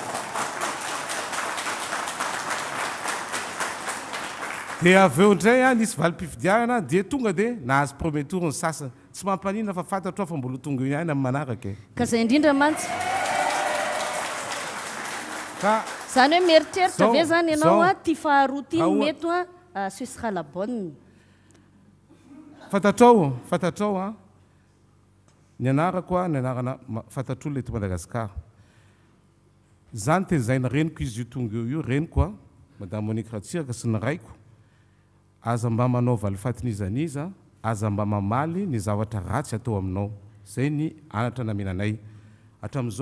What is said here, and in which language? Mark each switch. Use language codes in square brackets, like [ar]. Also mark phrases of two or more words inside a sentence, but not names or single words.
[mg] Dia avy eo indray nisy valim-pifidianana dia tonga dia nahazo [fr] premier tour [mg] ny sasany tsy mampanina fa fantatro fa mbola tonga io ihany amin'ny manaraka ka zay indrindra mantsy ka zany hoe mieritreritra ve zany ianao ty faharoa ty mety [fr] ce sera la bonne. [mg] Fantatrao ny anarako ny anarana fantatr'olona eto Madagasikara zany tezaina reniko izy io tonga io reniko a madame Monique Ratsiraka sy ny raiko aza mba manao valifatinizaniza aza mba mamaly ny zavatra ratsy atao aminao zay ny anatra namenanay hatramin'izao